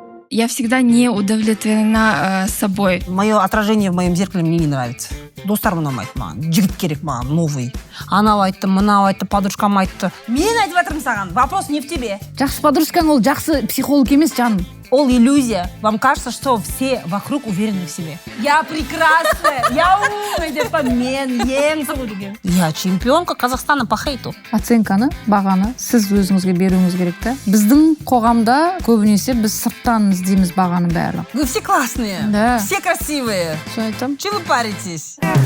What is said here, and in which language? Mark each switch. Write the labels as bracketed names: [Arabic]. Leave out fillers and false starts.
[Russian] Я всегда не удовлетворена собой. Мое отражение в моем зеркале мне не нравится. [Kazakh] Достарым ұнамайды маған. Жігіт керек маған, [Russian] новый. [Kazakh] Анау айтты, мынау айтты, подружкам айтты. Мен айтып жатырмын саған. [Russian] Вопрос не в тебе. [Kazakh] Жақсы подружкаң ол жақсы психолог емес, жаным. Ол иллюзия. [Russian] Вам кажется, что все вокруг уверены в себе. Я прекрасная, я умная [Kazakh] деп па, мен ең сұлу деген. [Russian] Я чемпионка Казахстана по хейту. [Kazakh] Оценканы, бағаны сіз өзіңізге беруіңіз керек та. Біздің қоғамда көбінесе біз сырттан іздейміз бағаны барлық. [Russian] Вы все классные, Да. все красивые. Что [Kazakh] айтам? [Russian] Чего вы паритесь?